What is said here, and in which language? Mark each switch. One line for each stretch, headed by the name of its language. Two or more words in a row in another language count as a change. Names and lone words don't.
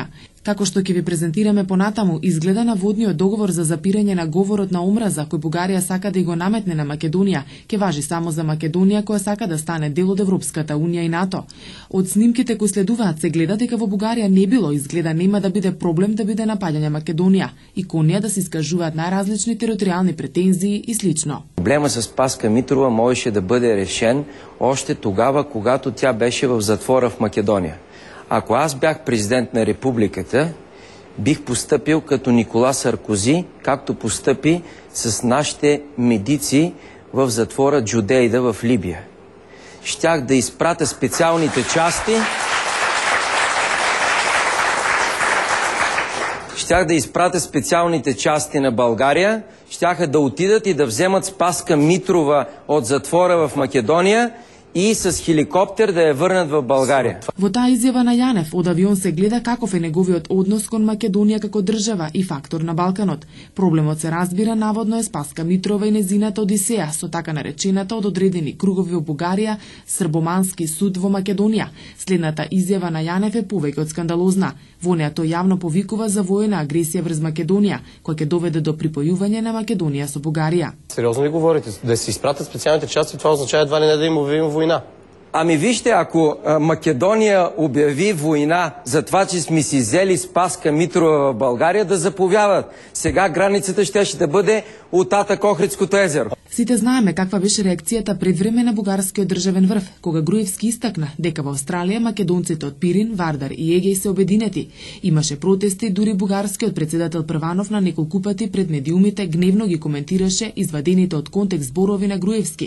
Macedonian: Како што ќе ви презентираме понатаму, изгледа наводниот договор за запирање на говорот на омраза кој Бугарија сака да го наметне на Македонија, ќе важи само за Македонија која сака да стане дел од Европската унија и НАТО. Од снимките кои следуваат се гледа дека во Бугарија не било, изгледа нема да биде проблем да биде напаѓање Македонија и кон неа да се искажуваат најразлични територијални претензии и слично.
Bulgarian: Проблема со Спаска Митрова можеше да биде решен още тогава когато тя беше в затвора в Македонија. Ако аз бях президент на републиката, бих постъпил като Никола Саркози, както постъпи с нашите медици в затвора Джудейда в Либия. Щях да изпратя специалните части на България, щяха да отидат и да вземат Спаска Митрова от затвора в Македония и с хеликоптер да
Macedonian: ја врнат во
Bulgarian: Българија.
Macedonian: Во таа изјава на Јанев, од авион се гледа каков е неговиот однос кон Македонија како држава и фактор на Балканот. Проблемот се разбира наводно е Спаска Митрова и незината одисеја со така наречената од одредени кругови во Бугарија Србомански суд во Македонија. Следната изјава на Јанев е повеќе од скандалозна. Во неа тој јавно повикува за воена агресија врз Македонија, која ќе доведе до припојување на Македонија со Бугарија. Сериозно ли говорите? Да се испратат специјалните части,
Bulgarian: това означава едва ли не да им објавим война? Ами вижте, ако Македонија обяви война за това, че сме си взели Спаска Митрова в Българија, да заповядат. Сега границата ще да бъде от Атак Охридското езеро.
Macedonian: Сите знаеме каква беше реакцијата пред време на бугарскиот државен врв, кога Груевски истакна дека во Австралија македонците од Пирин, Вардар и Егеј се обединети. Имаше протести, дури бугарскиот председател Прванов на неколку пати пред медиумите гневно ги коментираше извадените од контекст зборови на Груевски.